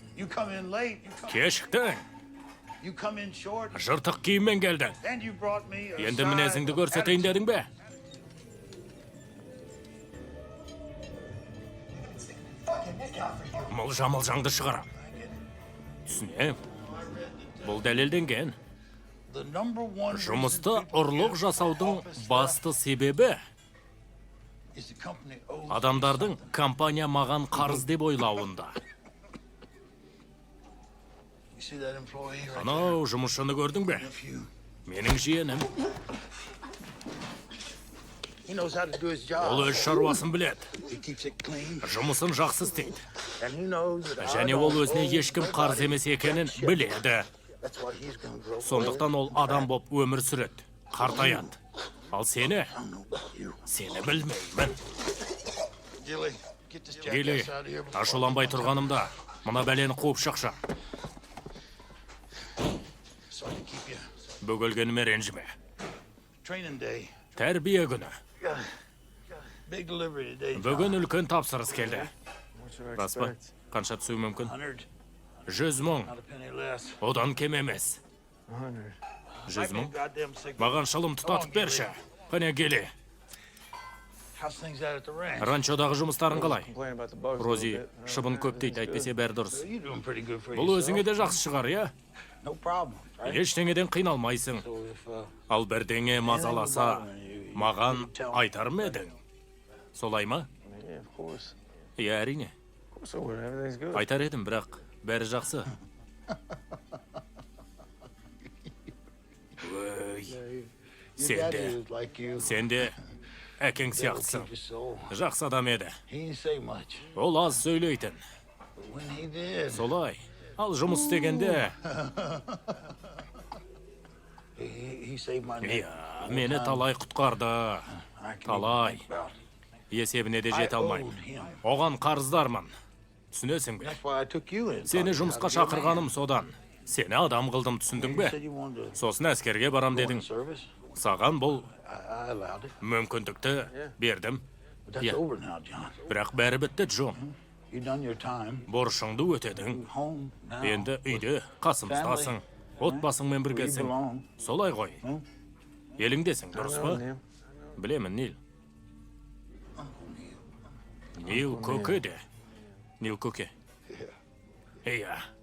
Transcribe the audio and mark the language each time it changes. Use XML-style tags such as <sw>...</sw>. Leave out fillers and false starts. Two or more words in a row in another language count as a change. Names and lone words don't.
<en>come in late.</en> <kk>Кешіктің.</kk> <en>You come in short.</en> <kk>Жыртық киіммен келдің.</kk> <en>And you brought me a</en> <kk>Енді</kk> <en>side</en> <kk>мінезіңді</kk> <en>of</en> <kk>көрсетейін дедің бе? Мұлжа-мұлжаңды шығарам. Түсінем. Бұл дәлелденген.</kk> <en>the number one</en> <kk>Жұмысты ұрлық жасаудың басты себебі</kk> <en>is the company owes</en> <kk>адамдардың компания маған қарыз деп ойлауында.</kk> <en>You see that employee right</en> <kk>Анау жұмысшыны көрдің бе?</kk> <en>there? If you-</en> <kk>Менің жиенім.</kk> <en>He knows how to do his</en> <kk>Ол</kk> <en>job.</en> <kk>өз шаруасын біледі.</kk> <en>He keeps it clean.</en> <kk>Жұмысын жақсы істейді.</kk> <en>And he knows that I</en> <kk>Және ол</kk> <en>don't</en> <kk>өзіне</kk> <en>owe</en> <kk>ешкім қарыз</kk> <en>nobody</en> <kk>емес екенін</kk> <en>shit.</en> <kk>біледі.</kk> <en>That's why he's gonna grow old.</en> <kk>Сондықтан ол адам боп өмір сүреді. Қартаяды. Ал сені</kk> <en>I don't know about you.</en> <kk>білмеймін.</kk> <en>Gilly, get this</en> <kk>Гилли,</kk> <en>jackass out of here before</en> <kk>ашуланбай тұрғанымда, мына бәлені қуып шықша.</kk> <en>Sorry to keep you.</en> <kk>Бөгелгеніме ренжіме.</kk> <en>Training day.</en> <kk>Тәрбие күні.</kk> <en>Big delivery today.</en> <kk>Бүгін үлкен тапсырыс келді.</kk> <en>What should I</en> <kk>Рас па?</kk> <en>expect?</en> <kk>Қанша түсуі мүмкін? 100, 100 мың.</kk> <en>not a penny less.</en> <kk>Одан кем емес. 100. 100 мың.</kk> <en>Goddamn sick.</en> <kk>Маған шылым тұтатып берші. Қане Гилли.</kk> <en>How's things out at the ranch?</en> <kk>Ранчодағы жұмыстарың қалай?</kk> <en>Complain about the bugs a</en> <kk>Рози,</kk> <en>little bit.</en> <kk>шыбын көп дейді, әйтпесе бәрі дұрыс.</kk> <en>You're doing pretty good for</en> <kk>Бұл</kk> <en>yourself.</en> <kk>өзіңе де жақсы шығар, иә?</kk> <en>No problem, right?</en> <kk>Ештеңеден қиналмайсың.</kk> <en>So if</en> <kk>Ал бірдеңе мазаласа, маған айтар ма едің? Солай ма?</kk> <en>Yeah, of course.</en> <kk>Иә, әрине.</kk> <en>Of course I would. Everything's good.</en> <kk>Айтар едім, бірақ бәрі жақсы. Өй,</kk> <en>your</en> <kk>сен</kk> <en>daddy</en> <kk>де,</kk> <en>was like you.</en> <kk>сен де әкең сияқтысың.</kk> <en>Keep your soul.</en> <kk>Жақсы адам еді.</kk> <en>He didn't say much,</en> <kk>Ол аз сөйлейтін.</kk> <en>but when he did,</en> <kk>Солай. Ал жұмыс істегенде,</kk> <en>he saved my neck.</en> <kk>иә, мені талай құтқарды.</kk> <en>I can't even</en> <kk>Талай.</kk> <en>think about it.</en> <kk>Есебіне де</kk> <en>I</en> <kk>жете</kk> <en>owed</en> <kk>алмаймын.</kk> <en>him.</en> <kk>Оған қарыздармын. Түсінесің бе?</kk> <en>That's why I took you in.</en> <kk>Сені жұмысқа шақырғаным содан. Сені адам қылдым, түсіндің</kk> <en>You</en> <kk>бе?</kk> <en>said you wanted to</en> <kk>Сосын әскерге барам</kk> <en>go in</en> <kk>дедің.</kk> <en>service.</en> <kk>Саған бұл</kk> <en>I allowed it,</en> <kk>мүмкіндікті бердім.</kk> <en>but that's Yeah. over now, John.</en> <kk>Бірақ бәрі бітті, Джон.</kk> <en>You done your time.</en> <kk>Борышыңды өтедің.</kk> <en>Home now.</en> <kk>Енді үйде қасымыздасың. Отбасыңмен</kk> <en>Where you</en> <kk>біргесің.</kk> <en>belong.</en> <kk>Солай ғой. Еліңдесің, дұрыс па? Neil. Білемін, Нил. Нил көке де. Нил көке. Иә.</kk>